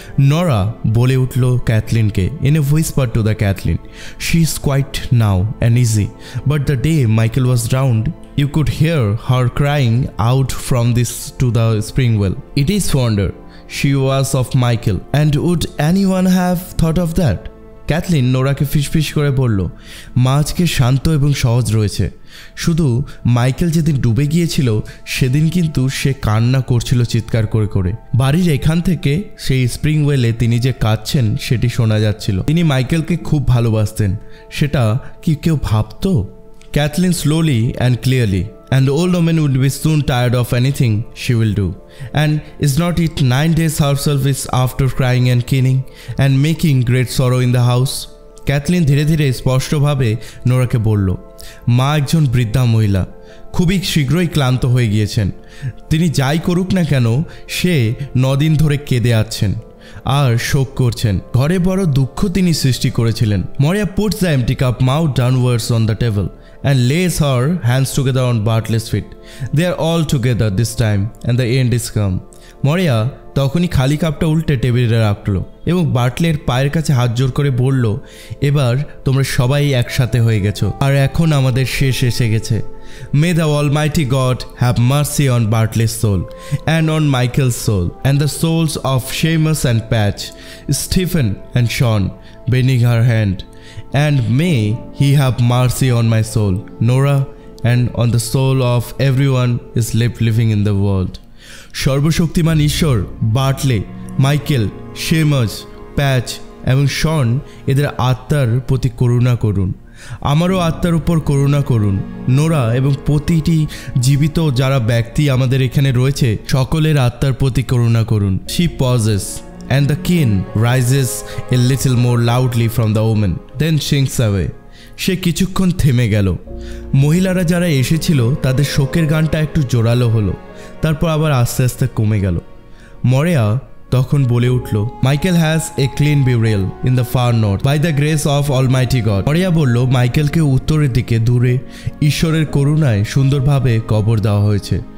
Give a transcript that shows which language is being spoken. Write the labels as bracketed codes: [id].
[bn] নরা বলে উঠল ক্যাথলিনকে, [en] in a whisper to the Kathleen, she is quiet now and easy, but the day Michael was drowned you could hear her crying out from this to the spring well. It is wonder she was of Michael, and would anyone have thought of that? [bn] Kathleen নোরাকে ফিসফিস করে বলল, মা আজকে শান্ত এবং সহজ রয়েছে, শুধু Michael যেদিন ডুবে গিয়েছিল সেদিন কিন্তু সে কান্না করছিল চিৎকার করে করে। বাড়ির এখান থেকে সেই স্প্রিং ওয়েলে তিনি যে কাঁদছেন সেটি শোনা যাচ্ছিল। তিনি মাইকেলকে খুব ভালোবাসতেন, সেটা কি কেউ ভাবতো? [en] Kathleen slowly and clearly, and the old woman would be soon tired of anything she will do. And is not it 9 days herself is after crying and keening and making great sorrow in the house? [bn] Kathleen ধীরে ধীরে স্পষ্টভাবে নোরাকে বলল, মা একজন বৃদ্ধা মহিলা, খুবই শীঘ্রই ক্লান্ত হয়ে গিয়েছেন। তিনি যাই করুক না কেন সে 9 দিন ধরে কেঁদে আছেন আর শোক করছেন। ঘরে বড় দুঃখ তিনি সৃষ্টি করেছিলেন। [en] Maria puts the empty cup mouth downwards on the table and lays her hands together on Bartlett's feet. They are all together this time and the end is come. [bn] মরিয়া তখনই খালি কাপটা উল্টে টেবিলে রাখলো এবং বার্টলের পায়ের কাছে হাত জোর করে বলল, এবার তোমরা সবাই একসাথে হয়ে গেছো আর এখন আমাদের শেষ এসে গেছে। [en] May the Almighty God have mercy on Bartlett's soul and on Michael's soul and the souls of Seamus and Patch, Stephen and Sean, bending her hand. And may he have mercy on my soul, Nora, and on the soul of everyone is left living in the world. [bn] সর্বশক্তিমান ঈশ্বর বার্টলে, Michael, শেমাস, প্যাচ এবং শন এদের আত্মার প্রতি করুণা করুন। আমারও আত্মার উপর করুণা করুন। নোরা এবং প্রতিটি জীবিত যারা ব্যক্তি আমাদের এখানে রয়েছে সকলের আত্মার প্রতি করুণা করুন। [en] She pauses and the king rises a little more loudly from the woman, then shrinks away. [bn] সে কিছুক্ষণ থেমে গেল। মহিলারা যারা এসেছিল তাদের শোকের গানটা একটু জোরালো হলো, তারপর আবার আস্তে আস্তে কমে গেল। মরিয়া তখন বলে উঠল, [en] Michael has a clean burial in the far north by the grace of almighty God. [bn] মরিয়া বলল, মাইকেলকে উত্তরের দিকে দূরে ঈশ্বরের করুণায় সুন্দরভাবে কবর দেওয়া হয়েছে।